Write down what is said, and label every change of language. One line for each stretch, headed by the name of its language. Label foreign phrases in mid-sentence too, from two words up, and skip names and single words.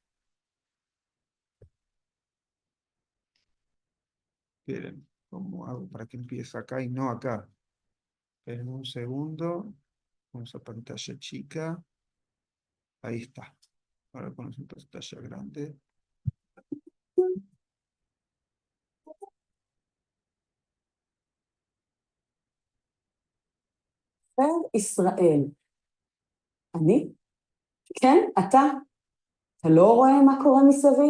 Spanish: Esperen, ¿cómo hago para que empiece acá y no acá? Esperen un segundo. Vamos a pantalla chica. Ahí está. Ahora ponemos en pantalla grande.
Hebrew: ישראל. אני? כן, אתה לא רואה מה קורה מסביב?